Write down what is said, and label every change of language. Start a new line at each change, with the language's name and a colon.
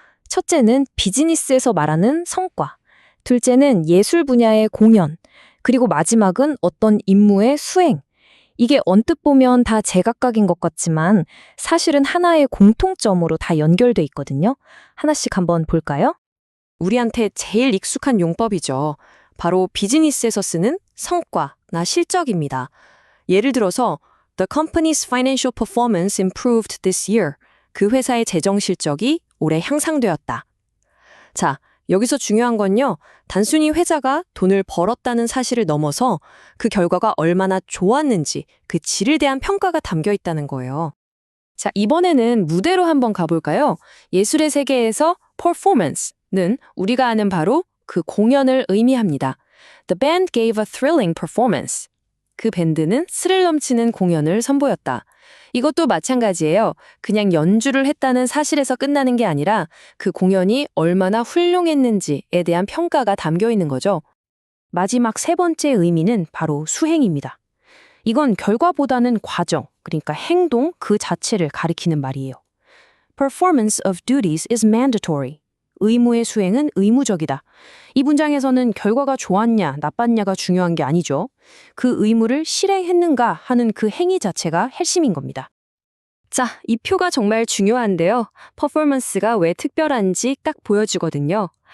Korean: 첫째는 비즈니스에서 말하는 성과, 둘째는 예술 분야의 공연, 그리고 마지막은 어떤 임무의 수행. 이게 언뜻 보면 다 제각각인 것 같지만 사실은 하나의 공통점으로 다 연결돼 있거든요. 하나씩 한번 볼까요? 우리한테 제일 익숙한 용법이죠. 바로 비즈니스에서 쓰는 성과나 실적입니다. 예를 들어서
English: The company's financial performance improved this year.
Korean: 그 회사의 재정 실적이 올해 향상되었다. 자, 여기서 중요한 건요. 단순히 회사가 돈을 벌었다는 사실을 넘어서 그 결과가 얼마나 좋았는지 그 질에 대한 평가가 담겨 있다는 거예요. 자, 이번에는 무대로 한번 가볼까요? 예술의 세계에서 performance는 우리가 아는 바로 그 공연을 의미합니다.
English: The band gave a thrilling performance.
Korean: 그 밴드는 스릴 넘치는 공연을 선보였다. 이것도 마찬가지예요. 그냥 연주를 했다는 사실에서 끝나는 게 아니라 그 공연이 얼마나 훌륭했는지에 대한 평가가 담겨 있는 거죠. 마지막 세 번째 의미는 바로 수행입니다. 이건 결과보다는 과정, 그러니까 행동 그 자체를 가리키는 말이에요.
English: Performance of duties is mandatory.
Korean: 의무의 수행은 의무적이다. 이 문장에서는 결과가 좋았냐, 나빴냐가 중요한 게 아니죠. 그 의무를 실행했는가 하는 그 행위 자체가 핵심인 겁니다. 자, 이 표가 정말 중요한데요. 퍼포먼스가 왜 특별한지 딱 보여주거든요.